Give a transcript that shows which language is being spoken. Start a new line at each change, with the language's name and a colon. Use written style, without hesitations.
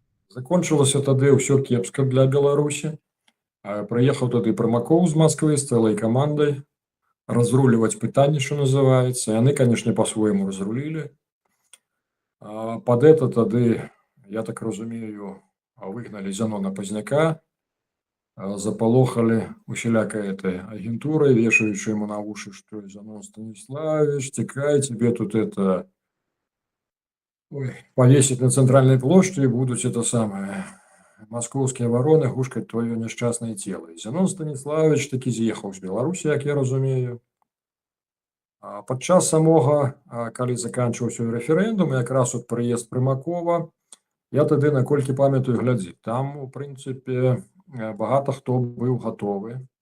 Belarusian: Закончылася тады ўсё кепска для Беларусі. Прыехаў тады Прамакоў з Масквы з цэлай камандай разруліваць пытанні, што называецца. Яны, канешне, па-свойму разрулілі. Пад это тады, я так разумею, выгналі Зянона Пазняка, запалохалі усялякай этой агентурай, вешаючы яму на вушы, што Зянон Станіславович, цікай,
Russian: тебе тут это повесить на центральной площади будут это самое московские вороны гушкать твое несчастное тело.
Belarusian: И Зянон Станіславович таки з'ехаў з Беларусі, як я разумею. Падчас самога, калі заканчиваўся рэферэндум, якраз от прыезд Прымакова, я тады, наколькі памятаю, глядзі, там, у прынцыпе, багата хто быў гатовы.